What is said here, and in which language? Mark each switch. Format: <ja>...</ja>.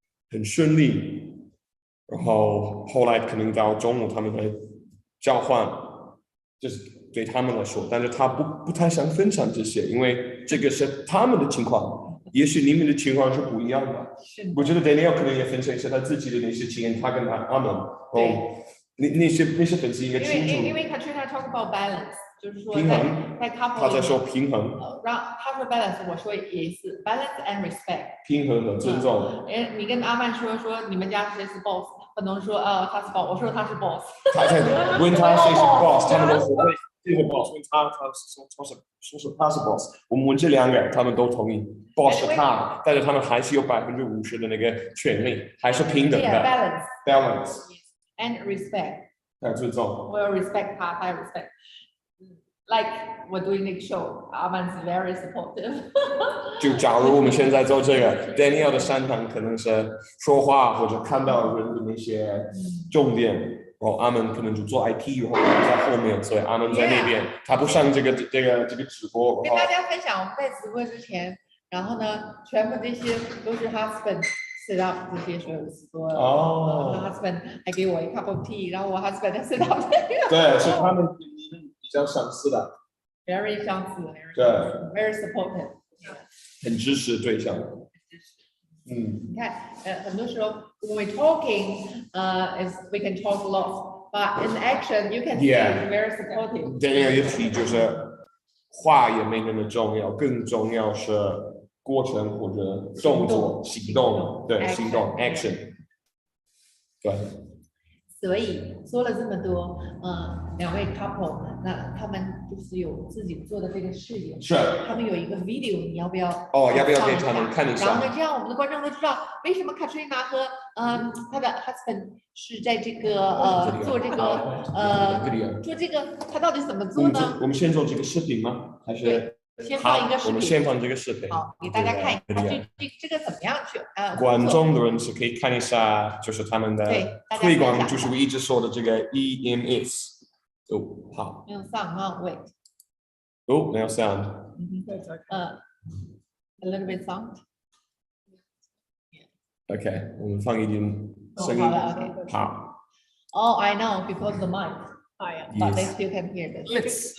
<zh>很顺利，然后后来可能到中午他们会交换，就是对他们来说，但是他不太想分享这些，因为这个是他们的情况，也许你们的情况是不一样的。我觉得 Daniel 可能也分享一下他自己的那些经验，他跟他们，那些粉丝应该清楚。因为 Katrina</zh> <en>talk about balance，</en> <zh>就是说平衡，在 couple 他在说平衡，让他说 balance， 我说也是</zh> <en>balance and respect，</en> <zh>平衡和尊重。你跟阿曼说你们家谁是 boss， 不能说他是 boss， 我说他是 boss。问他谁是 boss， 他们都说这个 boss， 问他说他是 boss， 我们问这两个，他们都同意 boss 是他，但是他们还是有50%的那个权利，还是平等的 balance</zh> <en>and respect，</en> <zh>还有尊重。我有 respect 他有 respect。 Like 我 doing 那个 show， 阿曼是</zh> <en>very supportive。</en> <zh>就假如我们现在做这个 ，Daniel 的擅长可能是说话或者看到人的那些重点，然后阿曼可能就做 IT， 然后在后面，所以阿曼在那边，他不上这个直播。跟大家分享，我们在直播之前，然后呢，全部这些都是 husband set up 这些所有直播。 husband 还给我一</zh> <en>cup of tea，</en> <zh>然后我 husband 在 set up 对，是他们比较相似的。 Very 相似，对</zh> <en>，very supportive，</en> <zh>很支持对象。你看，很多时候</zh> <en>when we talking， is we can talk a lot，but in action you can see very supportive。</en> <zh>Daniel 一提就是话也没那么重要，更重要是过程或者动作、行动，对，行动 action， 对。所以说了这么多，两位 couple， 那他们就是有自己做的这个事业，是，他们有一个 video， 你要不要？要不要给他们看一下？然后呢，这样我们的观众都知道为什么 Katrina 和他的 husband 是在这个做这个做这个，他到底怎么做呢？我们先做这个视频吗？还是？先放一个视频，我们先放这个视频，好，给大家看一下这个怎么样去观众的人是可以看一下，就是他们的推广，就是我一直说的这个 EMS。好。没有 sound， wait。没有 sound。</zh> <en>a little bit sound。</en> <zh>OK， 我们放一点声音。好。</zh> <en>Oh, I know because the mic. Yeah. But they still can hear this.</en>